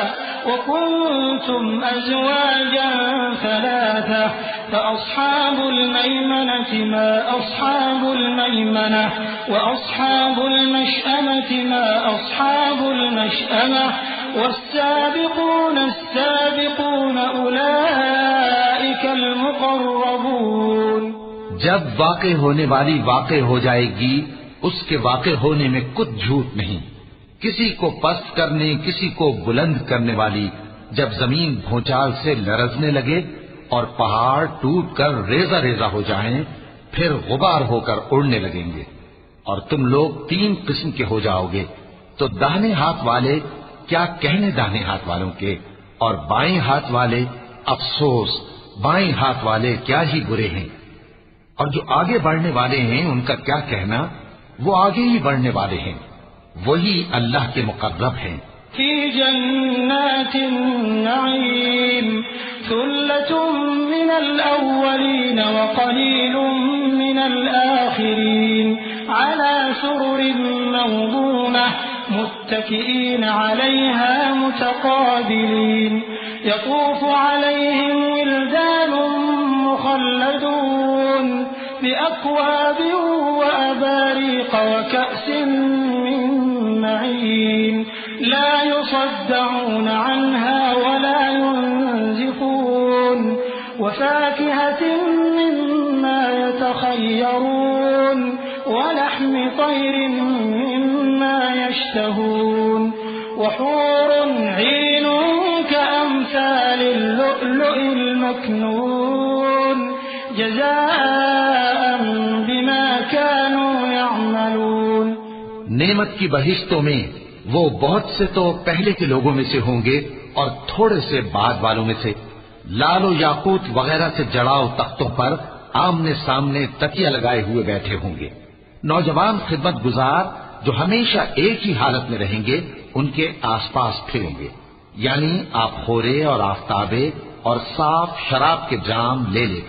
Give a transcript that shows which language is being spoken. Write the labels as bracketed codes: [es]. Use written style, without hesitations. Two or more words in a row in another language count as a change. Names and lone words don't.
[ar] وكنتم أزواجا ثلاثة فأصحاب الميمنة ما أصحاب الميمنة وأصحاب المشأمة ما أصحاب المشأمة والسابقون السابقون أولئك المقربون. [ur] جب واقع ہونے والی واقع ہو جائے گی، اس کے واقع ہونے میں کچھ جھوٹ نہیں. کسی کو پست کرنے، کسی کو بلند کرنے والی جب زمین بھونچال سے لرزنے لگے اور پہاڑ ٹوٹ کر ریزہ ریزہ ہو جائیں، پھر غبار ہو کر اڑنے لگیں گے اور تم لوگ 3 قسم کے ہو جاؤ گے. تو داہنے ہاتھ والے کیا کہنے داہنے ہاتھ والوں کے، اور بائیں ہاتھ والے افسوس بائیں ہاتھ والے کیا ہی برے ہیں. اور جو آگے بڑھنے والے ہیں ان کا کیا کہنا، وہ آگے ہی بڑھنے والے ہیں، وہی اللہ کے مقرب ہیں. [ar] في جنات النعيم ثلة من الأولين وقليل من الآخرين على سرر موضونة متكئين عليها متقابلين يطوف عليهم ولدان مخلدون بأكواب وأباريق وكأس من معين لا يصدعون عنها ولا ينزفون وفاكهة مما يتخيرون ولحم طير مما يشتهون وحور عين كأمثال اللؤلؤ المكنون جزاء بما كانوا يعملون. [ur] نعمت کی بہشتوں میں وہ بہت سے تو پہلے کے لوگوں میں سے ہوں گے اور تھوڑے سے بعد والوں میں سے لعل و یاقوت وغیرہ سے جڑاؤ تختوں پر آمنے سامنے تکیہ لگائے ہوئے بیٹھے ہوں گے. نوجوان خدمت گزار جو ہمیشہ ایک ہی حالت میں رہیں گے ان کے آس پاس پھریں گے، یعنی آبخورے اور آفتابے اور صاف شراب کے جام لے لے کر.